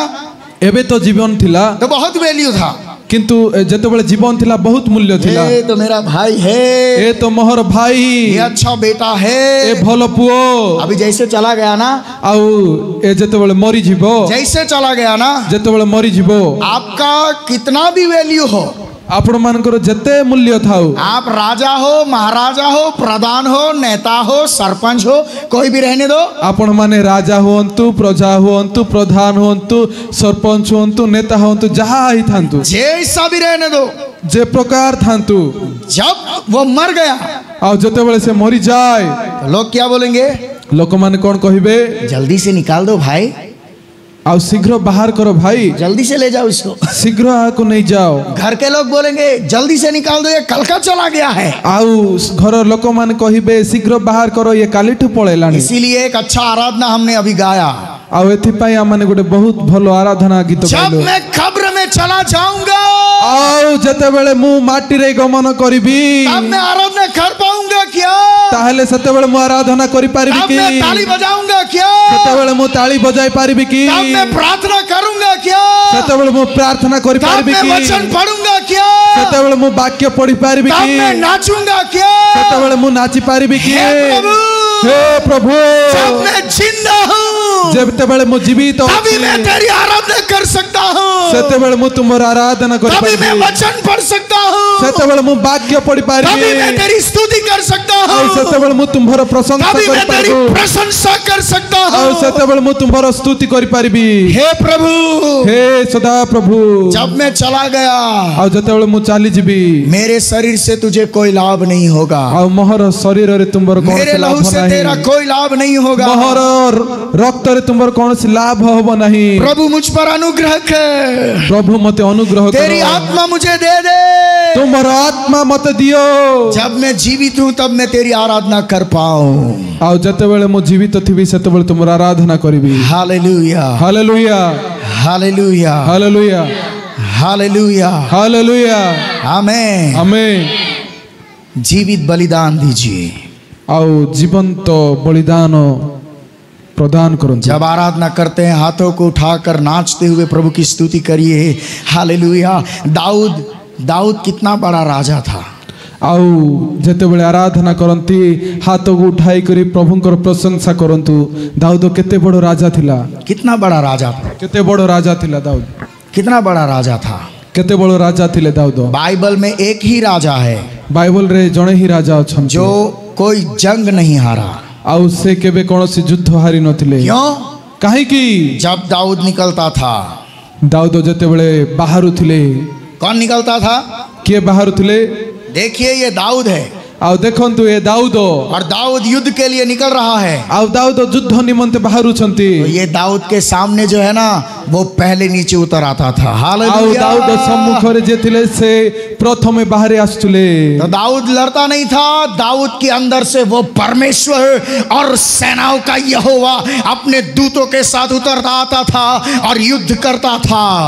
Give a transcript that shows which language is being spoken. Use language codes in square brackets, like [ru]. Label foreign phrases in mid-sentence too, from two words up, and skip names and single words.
[or] ଏବେ ତ ଜୀବନ ଥିଲା, [hi] तो बहुत वैल्यू था। [or] କିନ୍ତୁ ଯେତେବେଳେ ଜୀବନ ଥିଲା ବହୁତ ମୂଲ୍ୟ ଥିଲା। [hi] ये तो मेरा भाई है, [or] ଏ ତ ମୋହର ଭାଇ, [hi] ये अच्छा बेटा [or] ଏ [hi] है। [or] ଭଲ ପୁଅ। [hi] अभी जैसे चला गया ना, [or] ଆଉ ଏ ଯେତେବେଳେ ମରିଯିବ, [hi] जैसे चला गया ना, [or] ଯେତେବେଳେ ମରିଯିବ, [hi] आपका कितना भी वैल्यू हो, [or] ଆପଣ ମାନଙ୍କର ଯେତେ ମୂଲ୍ୟ ଥାଉ, [hi] आप राजा हो, महाराजा हो, प्रधान हो, नेता हो, सरपंच हो, कोई भी रहने दो, [or] ଆପଣ ମାନେ ରାଜା ହୁଅନ୍ତୁ, ପ୍ରଜା ହୁଅନ୍ତୁ, ପ୍ରଧାନ ହୁଅନ୍ତୁ, ସରପଞ୍ଚ ହୁଅନ୍ତୁ, ନେତା ହୁଅନ୍ତୁ, ଯାହା ହେଇଥାନ୍ତୁ, [hi] जैसा भी रहने दो, [or] ଯେ ପ୍ରକାର ଥାନ୍ତୁ, [hi] जब वो मर गया [or] ଆଉ ଯେତେବେଳେ ସେ ମରିଯାଏ, [hi] तो लोग क्या बोलेंगे? [or] ଲୋକମାନେ କ'ଣ କହିବେ? [hi] जल्दी से निकाल दो भाई, [or] ଆଉ ଶୀଘ୍ର ବାହାର କର ଭାଇ, [hi] जल्दी से ले जाओ इसको। [or] ଶୀଘ୍ର ଆକୁ ନେଇଯାଅ। [hi] घर के लोग बोलेंगे जल्दी से निकाल दो, ये कल का चला गया है। [or] ଆଉ ଘର ଲୋକମାନେ କହିବେ ଶୀଘ୍ର ବାହାର କର, ଇଏ କାଲିଠୁ ପଳେଇଲାଣି। [hi] इसीलिए एक अच्छा आराधना हमने अभी गाया, [or] ଆଉ ଏଥିପାଇଁ ଆମମାନେ ଗୋଟେ ବହୁତ ଭଲ ଆରାଧନା ଗୀତ [hi] जब [or] ଗାଇଲୁ। [hi] मैं कब्र में चला जाऊंगा [or] ଆଉ ଯେତେବେଳେ ମୁଁ ମାଟିରେ ଗମନ କରିବି, [hi] तब मैं आराधना कर पाऊंगा क्या? [or] ତାହେଲେ ସେତେବେଳେ ମୁଁ ଆରାଧନା କରିପାରିବି [hi] तब [or] କି? [hi] मैं ताली बजाऊंगा क्या? [or] ସେତେବେଳେ ମୁଁ ତାଳି ବଜାଇ ପାରିବି କି? [hi] तब मैं प्रार्थना करूंगा क्या? [or] ସେତେବେଳେ ମୁଁ ପ୍ରାର୍ଥନା [hi] तब [or] କରିପାରିବି [hi] मैं [or] କି? [hi] वचन पढ़ूंगा क्या? [or] ସେତେବେଳେ ମୁଁ ବାକ୍ୟ ପଢି ପାରିବି [hi] तब [or] କି? [hi] मैं नाचूंगा क्या? [or] ସେତେବେଳେ ମୁଁ ନାଚି ପାରିବି କି? [hi] हे प्रभु, [or] ହେ ପ୍ରଭୁ, [hi] जब मैं जिंदा हूँ [or] ଯେତେବେଳେ ମୁଁ ଜୀବିତ [hi] तभी [or] ଅଛି, [hi] मैं तेरी आराधना कर सकता हूँ, [or] ସେତେବେଳେ ମୁଁ ତୁମର ଆରାଧନା [hi] तभी मैं [or] କରିପାରିବି, [hi] वचन पढ़ सकता हूँ, [or] ସେତେବେଳେ ମୁଁ ବାକ୍ୟ ପଢି [hi] तभी [or] ପାରିବି, [hi] मैं तेरी स्तुति कर सकता [or] ଆଉ [hi] हूँ, [or] ସେତେବେଳେ ମୁଁ ତୁମର ପ୍ରଶଂସା [hi] तभी मैं तेरी [or] କରିପାରିବି, [hi] प्रशंसा कर सकता [or] ଆଉ [hi] हूँ। [or] ସେତେବେଳେ ମୁଁ ତୁମର ସ୍ତୁତି କରିପାରିବି। [hi] हे प्रभु, [or] ହେ ସଦା ପ୍ରଭୁ, [hi] जब मैं चला गया [or] ଆଉ ଯେତେବେଳେ ମୁଁ ଚାଲିଯିବି, [hi] मेरे शरीर से तुझे कोई लाभ नहीं होगा, [or] ଆଉ ମୋହର ଶରୀରରେ ତୁମର [hi] मेरे [or] କୌଣସି [hi] लहू [or] ଲାଭ [hi] से तेरा [or] ନାହିଁ, [hi] कोई लाभ नहीं होगा। [or] ମୋହର ରକ୍ତରେ ତୁମର କୌଣସି ଲାଭ ହବ ନାହିଁ। [hi] प्रभु मुझ पर अनुग्रह कर, [or] ପ୍ରଭୁ ମତେ ଅନୁଗ୍ରହ [hi] तेरी [or] କର, [hi] आत्मा मुझे दे दे, [or] ତୁମର ଆତ୍ମା ମତେ ଦିଅ, [hi] जब मैं जीवित हूँ तब मैं तेरी आराधना कर पाऊं। [or] ଆଉ ଯେତେବେଳେ ମୁଁ ଜୀବିତ ଥିବି ସେତେବେଳେ ତୁମର ଆରାଧନା କରିବି। [hi] हालेलुया, [or] ହାଲେଲୁୟା, [hi] हालेलुया, [or] ହାଲେଲୁୟା, [hi] हालेलुया, [or] ହାଲେଲୁୟା, [hi] आमेन। [or] ଆମେନ୍। [hi] जीवित बलिदान दीजिए। [or] ଆଉ ଜୀବନ୍ତ ବଳିଦାନ प्रदान କରନ୍ତୁ। [hi] जब आराधना करते हैं हाथों को उठाकर नाचते हुए प्रभु की स्तुति करिए। हालेलुया। दाऊद कितना बड़ा राजा था। [or] ଆଉ ଯେତେବେଳେ ଆରାଧନା କରନ୍ତି ହାତକୁ ଉଠାଇ କରି ପ୍ରଭୁଙ୍କର ପ୍ରଶଂସା କରନ୍ତୁ। ଦାଉଦ କେତେ ବଡ଼ ରାଜା ଥିଲା। [hi] कितना बड़ा राजा था। [or] କେତେ ବଡ଼ ରାଜା ଥିଲା ଦାଉଦ। [hi] कितना बड़ा राजा था। [or] କେତେ ବଡ଼ ରାଜା ଥିଲେ ଦାଉଦ। [hi] बाइबल में एक ही राजा है [or] ବାଇବଲରେ ଜଣେ ହିଁ ରାଜା ଅଛନ୍ତି [hi] जो कोई जंग नहीं हारा। [or] ଆଉ ସେ କେବେ କୌଣସି ଯୁଦ୍ଧ ହାରି ନଥିଲେ। [hi] क्यों? [or] କାହିଁକି? [hi] जब दाऊद निकलता था। [or] ଦାଉଦ ଯେତେବେଳେ ବାହାରୁଥିଲେ। [hi] कौन निकलता था? [or] କିଏ ବାହାରୁଥିଲେ? [hi] देखिए ये दाऊद है। [or] ଆଉ ଦେଖନ୍ତୁ ଏ ଦାଉଦ। [hi] और दाऊद युद्ध के लिए निकल रहा है। [or] ଆଉ ଦାଉଦ ଯୁଦ୍ଧ ନିମନ୍ତେ ବାହାରୁଛନ୍ତି। [hi] तो ये दाऊद के सामने जो है ना वो पहले नीचे उतर आता था। [or] आउ [hi] हालेलुया। [or] ଦାଉଦ ସମ୍ମୁଖ ରେ ଯେ ଥିଲେ ସେ ପ୍ରଥମେ ବାହାର ଆସୁଲେ। [hi] तो दाऊद लड़ता नहीं था, दाऊद के अंदर से वो परमेश्वर और सेनाओं का यहोवा अपने दूतों के साथ उतरता आता था और युद्ध करता था।